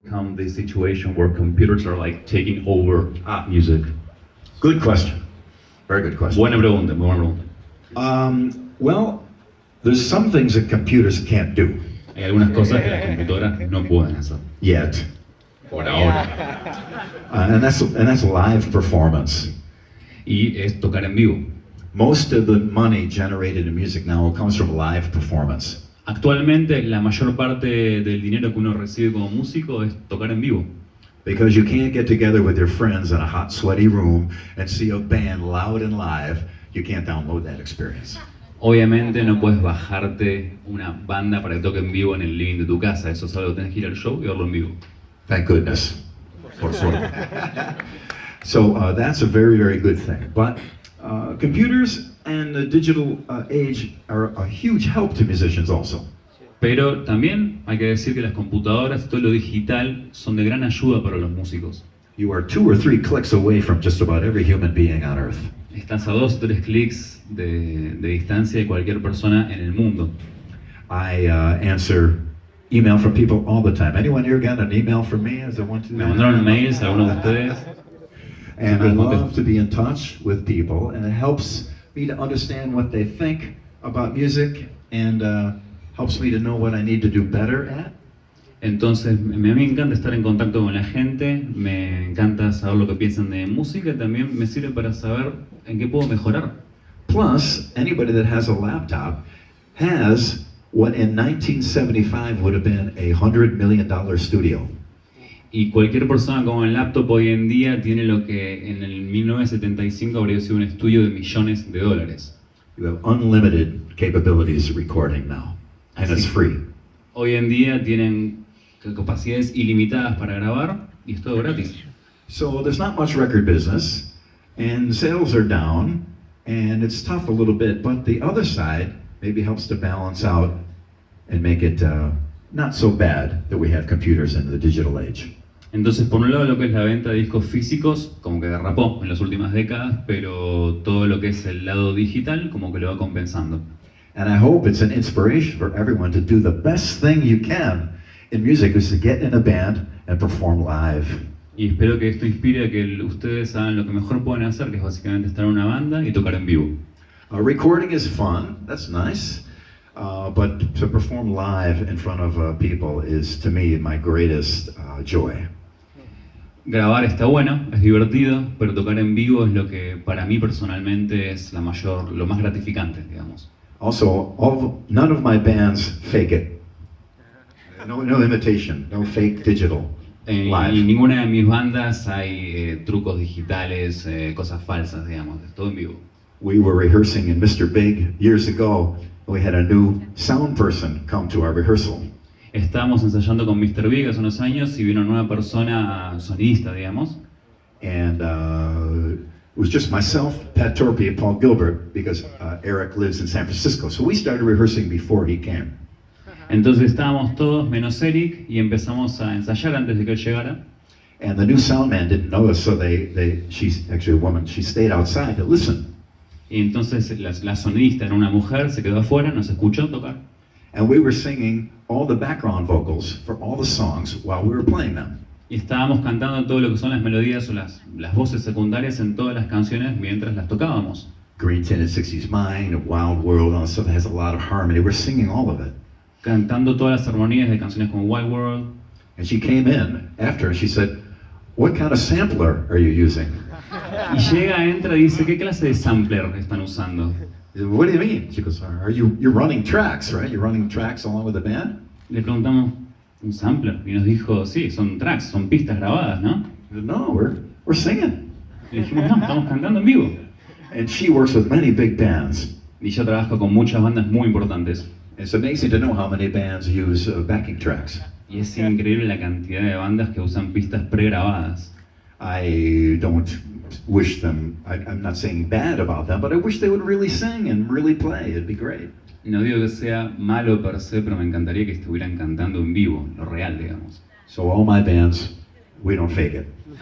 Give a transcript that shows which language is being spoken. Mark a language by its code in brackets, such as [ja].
[en] Come this situation where computers are like taking over music? Good question. Very good question. [es] Buena pregunta, muy buena pregunta. [en] Well, there's some things that computers can't do [es] Hay algunas cosas que las computadoras no pueden hacer. [en] yet, [es] Por ahora. [en] and that's live performance. [es] Y es tocar en vivo. [en] Most of the money generated in music now comes from live performance. [es] Actualmente la mayor parte del dinero que uno recibe como músico es tocar en vivo. [en] Because you can't get together with your friends in a hot, sweaty room and see a band loud and live. You can't download that experience. [es] Obviamente no puedes bajarte una banda para que toque en vivo en el living de tu casa. Eso es algo que tenés que ir al show y verlo en vivo. [en] Thank goodness. [es] Por suerte. [en] So that's a very, very good thing. But computers and the digital age are a huge help to musicians also. [es] Pero también hay que decir que las computadoras y todo lo digital son de gran ayuda para los músicos. [en] You are 2 or 3 clicks away from just about every human being on earth. [es] Estás a 2 o 3 clics de distancia de cualquier persona en el mundo. [en] I answer email from people all the time. Anyone here got an email from me as I want to? [es] Me mandaron mails algunos de ustedes. [en] And I love to be in touch with people, and it helps me to understand what they think about music, and helps me to know what I need to do better at. [es] Entonces, a mí me encanta estar en contacto con la gente, me encanta saber lo que piensan de música, también me sirve para saber en qué puedo mejorar. [en] Plus, anybody that has a laptop has what in 1975 would have been a $100 million studio. [es] Y cualquier persona con el laptop hoy en día tiene lo que en el 1975 habría sido un estudio de millones de dólares. [en] You have unlimited capabilities recording now, and it's free. [es] Hoy en día tienen capacidades ilimitadas para grabar y es todo gratis. [en] So there's not much record business, and sales are down, and it's tough a little bit, but the other side maybe helps to balance out and make it not so bad that we have computers in the digital age. [es] Entonces, por un lado, lo que es la venta de discos físicos, como que derrapó en las últimas décadas, pero todo lo que es el lado digital, como que lo va compensando. [en] And I hope it's an inspiration for everyone to do the best thing you can in music, is to get in a band and perform live. [es] Y espero que esto inspire a que ustedes hagan lo que mejor pueden hacer, que es básicamente estar en una banda y tocar en vivo. [en] Recording is fun, that's nice, but to perform live in front of people is, to me, my greatest joy. [es] Grabar está bueno, es divertido, pero tocar en vivo es lo que para mí personalmente es lo más gratificante, digamos. [en] Also, none of my bands fake it. No imitation, no fake digital. [es] Y en ninguna de mis bandas hay trucos digitales, cosas falsas, digamos, es todo en vivo. [en] We were rehearsing in Mr. Big years ago. We had a new sound person come to our rehearsal. [es] Estábamos ensayando con Mr. Big hace unos años y vino una nueva persona sonidista, digamos. [en] And it was just myself, Pat Torpey, and Paul Gilbert, because Eric lives in San Francisco. So we started rehearsing before he came. [es] Entonces estábamos todos menos Eric y empezamos a ensayar antes de que él llegara. [en] And the new sound man didn't know us, so she's actually a woman, she stayed outside to listen. [es] Y entonces la sonidista era una mujer, se quedó afuera, nos escuchó tocar. [en] And we were singing all the background vocals for all the songs while we were playing them. [es] Y estábamos cantando todo lo que son las melodías o las voces secundarias en todas las canciones mientras las tocábamos. [en] Green Tinted 60s Mind, Wild World, all stuff that has a lot of harmony. We're singing all of it. [es] Cantando todas las armonías de canciones como Wild World. [en] And she came in after and she said, "What kind of sampler are you using?" [es] Y llega, entra y dice, ¿qué clase de sampler están usando? [en] I said, "What do you mean?" She goes, "You're running tracks, right? You're running tracks along with the band?" [es] Le preguntamos, ¿un sampler? Y nos dijo, sí, son tracks, son pistas grabadas, ¿no? [en] I said, "No, we're singing." [es] Le dijimos, no, estamos cantando en vivo. [en] And she works with many big bands. [es] Y yo trabajo con muchas bandas muy importantes. [en] It's amazing to know how many bands use backing tracks. [es] Y es increíble la cantidad de bandas que usan pistas pregrabadas. [en] I don't wish them, I'm not saying bad about them, but I wish they would really sing and really play. It'd be great. [es] No digo que sea malo per se, pero me encantaría que estuvieran cantando en vivo, lo real, digamos. [en] So all my bands, we don't fake it.